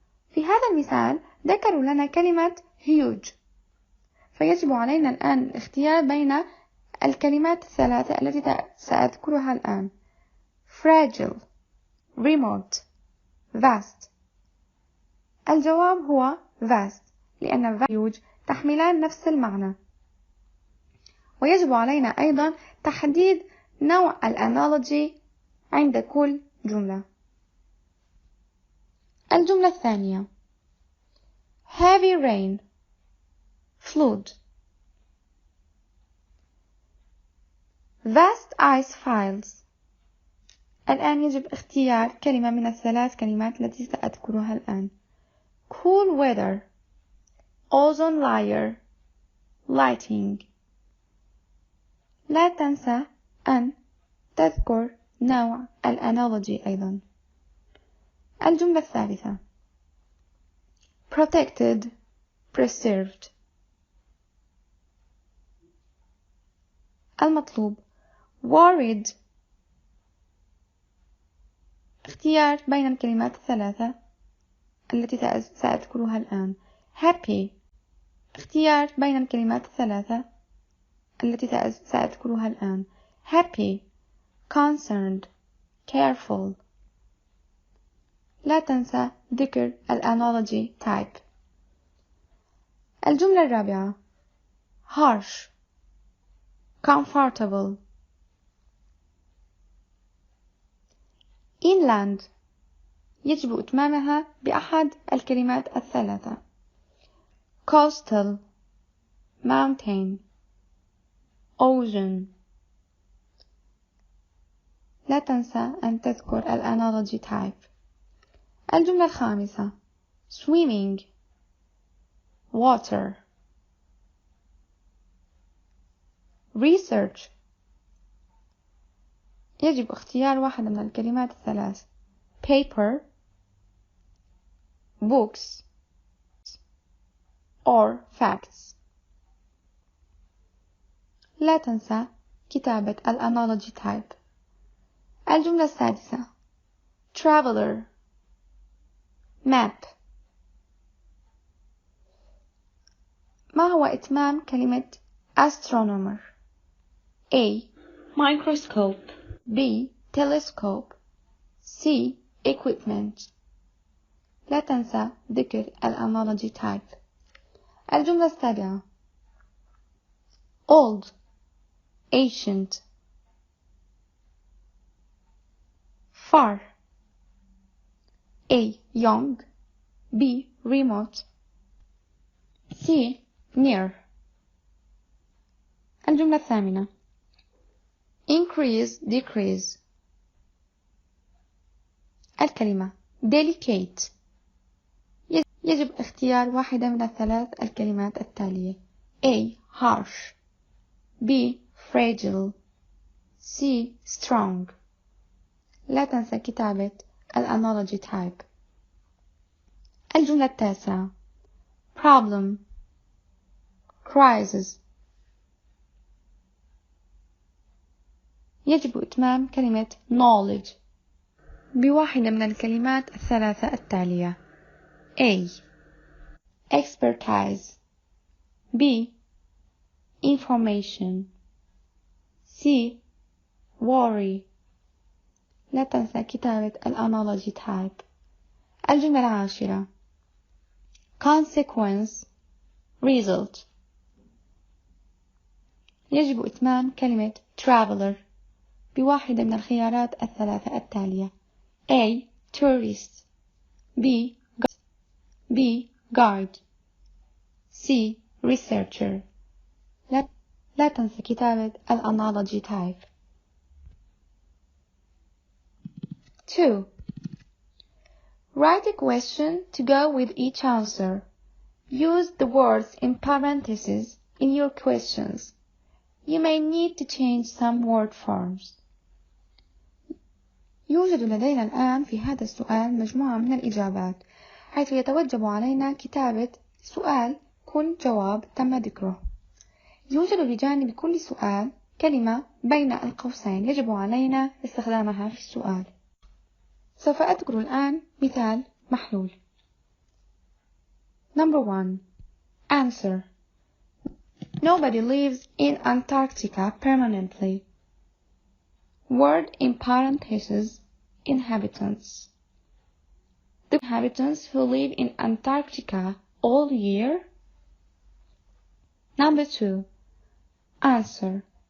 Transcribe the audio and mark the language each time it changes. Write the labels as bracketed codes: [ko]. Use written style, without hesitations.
[ar] في هذا المثال ذكروا لنا كلمة huge، فيجب علينا الآن الاختيار بين الكلمات الثلاثة التي سأذكرها الآن: [en] fragile, remote, vast. [ar] الجواب هو vast، لأن huge تحملان نفس المعنى. ويجب علينا أيضا تحديد نوع الأنالوجي عند كل جملة. الجملة الثانية [en] heavy rain flood vast ice files. [ar] الآن يجب اختيار كلمة من الثلاث كلمات التي سأذكرها الآن. [en] cool weather ozone layer lighting. [ar] لا تنسى أن تذكر نوع الأنالوجي أيضا. الجملة الثالثة [en] protected preserved. [ar] المطلوب worried. اختيار بين الكلمات الثلاثة التي سأذكرها الآن. [en] happy. [ar] اختيار بين الكلمات الثلاثة التي سأذكرها الآن. [en] happy concerned careful. [ar] لا تنسى ذكر الأنالوجي type. الجملة الرابعة [en] harsh comfortable. [ar] inland يجب إتمامها بأحد الكلمات الثلاثة. [en] coastal mountain ocean. [ar] لا تنسى أن تذكر الأنالوجي type. الجملة الخامسة [en] swimming water research. [ar] يجب اختيار واحدة من الكلمات الثلاث. [en] paper books or facts. [ar] لا تنسى كتابة الأنالوجي type. الجملة السادسة [en] traveler map. [ar] ما هو إتمام كلمة [en] astronomer؟ A microscope B telescope C equipment. [ar] لا تنسى ذكر الأنالوجي type. الجملة السابعة [en] old ancient far A young B remote C near. [ar] الجملة الثامنة [en] increase decrease. [ar] الكلمة delicate. يجب اختيار واحدة من الثلاث الكلمات التالية. [en] A harsh B fragile C strong. [ar] لا تنسى كتابة الأنالوجي type. الجملة التاسعة [en] problem crisis. [ar] يجب إتمام كلمة knowledge بواحدة من الكلمات الثلاثة التالية. [en] A expertise B information C worry. [ar] لا تنسى كتابة الأنالوجي type. الجملة العاشرة [en] consequence result. [ar] يجب إتمام كلمة traveler بواحدة من الخيارات الثلاثة التالية. [en] A tourist B guide C researcher. [ar] لا تنسى كتابة الأنالوجي type. [en] 2. Write a question to go with each answer. Use the words in parentheses in your questions. You may need to change some word forms. [ar] يوجد لدينا الآن في هذا السؤال مجموعة من الإجابات، حيث يتوجب علينا كتابة سؤال كل جواب تم ذكره. يوجد بجانب كل سؤال كلمة بين القوسين يجب علينا استخدامها في السؤال. سوف أذكر الآن مثال محلول. [en] Number 1. Answer. Nobody lives in Antarctica permanently. Word in parentheses, inhabitants. The inhabitants who live in Antarctica all year. Number 2. Answer.